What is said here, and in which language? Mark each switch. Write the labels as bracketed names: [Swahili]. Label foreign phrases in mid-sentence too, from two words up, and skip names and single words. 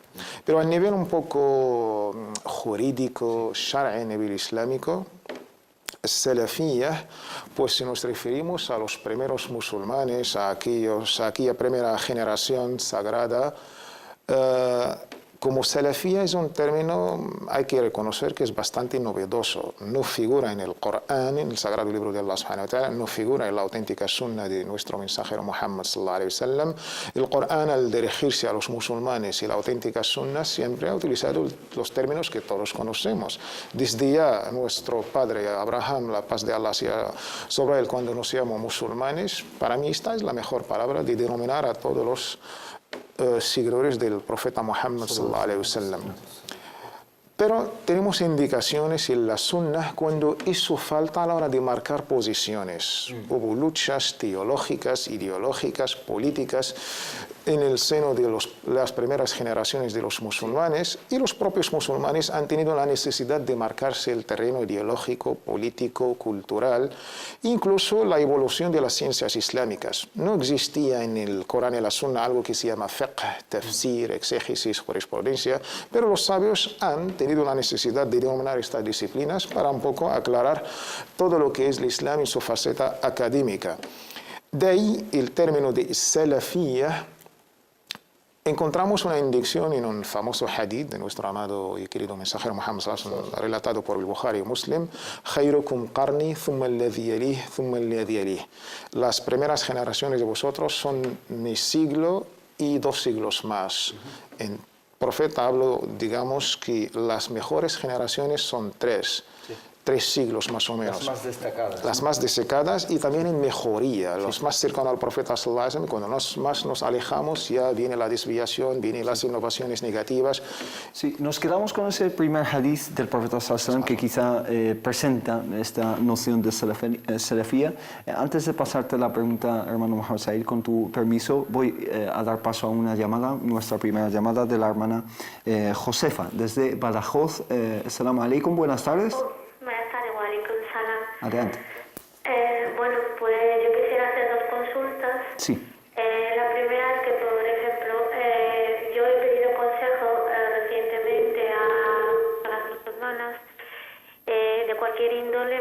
[Spanish] Pero a nivel un poco jurídico, shar'i, a nivel islámico, salafía, pues si nos referimos a los primeros musulmanes, a aquella primera generación sagrada, Como salafía es un término, hay que reconocer que es bastante novedoso. No figura en el Corán, en el Sagrado Libro de Allah [Arabic] سبحانه وتعالى, [Spanish] no figura en la auténtica sunna de nuestro mensajero Muhammad [Arabic] صلى الله عليه وسلم. [Spanish] El Corán, al dirigirse a los musulmanes y la auténtica sunna, siempre ha utilizado los términos que todos conocemos. Desde ya nuestro padre Abraham, la paz de Allah sea sobre él, cuando nos llamó musulmanes, para mí esta es la mejor palabra de denominar a todos los seguidores del profeta Muhammad [Arabic] صلى الله عليه وسلم. [Spanish] Pero tenemos indicaciones en la Sunnah cuando hizo falta a la hora de marcar posiciones. Hubo luchas teológicas, ideológicas, políticas en el seno de las primeras generaciones de los musulmanes, y los propios musulmanes han tenido la necesidad de marcarse el terreno ideológico, político, cultural, incluso la evolución de las ciencias islámicas. No existía en el Corán y la Sunna algo que se llama fiqh, tafsir, exégesis, jurisprudencia, pero los sabios han tenido la necesidad de denominar estas disciplinas para un poco aclarar todo lo que es el Islam en su faceta académica. De ahí el término de salafía. Encontramos una indicación en un famoso hadith de nuestro amado y querido mensajero Muhammad [Arabic] صلى الله عليه وسلم, [Spanish] relatado por el Bukhari y Muslim: [Arabic] "خيركم قرني ثم الذي يليه ثم الذي يليه [Spanish] thumma alladhi yalih". Las primeras generaciones de vosotros son mi siglo y 2 siglos más. En profeta hablo, digamos que las mejores generaciones son 3 siglos más o menos. Las más destacadas. Las más destacadas y también en mejoría. Los más cercanos al profeta [Arabic] صلى الله عليه وسلم, [Spanish] cuando más nos alejamos, ya viene la desviación, vienen las innovaciones negativas. Sí, nos quedamos con ese primer hadith del profeta [Arabic] صلى الله عليه وسلم [Spanish] que quizá presenta esta noción de salafía. Antes de pasarte la pregunta, hermano Mohamed Said, con tu permiso, voy a dar paso a una llamada, nuestra primera llamada de la hermana Josefa, desde Badajoz. [Arabic] السلام عليكم, [Spanish] buenas tardes. Adelante. Bueno, pues yo quisiera hacer 2 consultas. Sí. La primera es que, por ejemplo, yo he pedido consejo recientemente a las musulmanas de cualquier índole.